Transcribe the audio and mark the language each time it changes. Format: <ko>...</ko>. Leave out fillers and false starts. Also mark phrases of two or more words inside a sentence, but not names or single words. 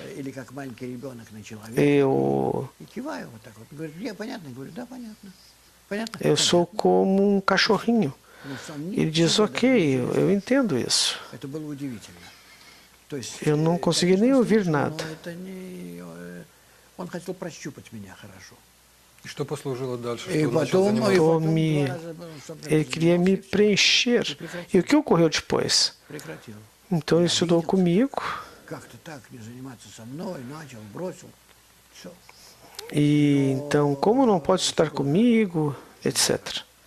<pt>Eu sou como um cachorrinho. Ele diz, ok, eu entendo isso. Eu não consegui nem ouvir nada.</pt> <ru>Что послужило дальше?</ru> <pt>Ele queria me preencher. E o que ocorreu depois? Então ele estudou comigo. E então, como não pode estudar comigo, etc.</pt>